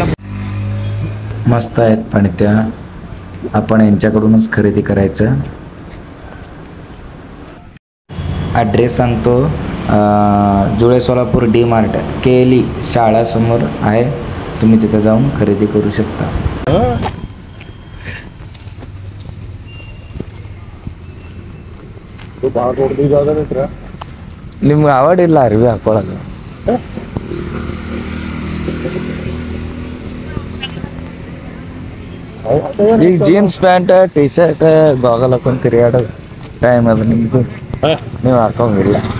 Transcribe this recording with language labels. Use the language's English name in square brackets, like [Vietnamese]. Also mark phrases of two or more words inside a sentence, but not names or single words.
[Marathi] मस्त आहेत पण त्या आपण यांच्याकडूनच खरेदी करायचं. ॲड्रेस सांगतो, जुळे सोलापूर डी मार्ट केली शाळासमोर आहे. तुम्ही तिथे जाऊन खरेदी करू शकता. [Kannada] ನಿಮ್ಗೆ ಅವಡಿಲ್ಲ ಅರಿವಿ ಹಾಕೊಳ್ಳೋದು. ಈಗ [English] jeans pant T shirt goggle [Kannada] ಹಾಕೊಂಡು ತಿರುಗಾಡೋದು ಟೈಮ್ ಅದು ನಿಮ್ದು, ನೀವು ಹಾಕೋಂಗಿಲ್ಲ.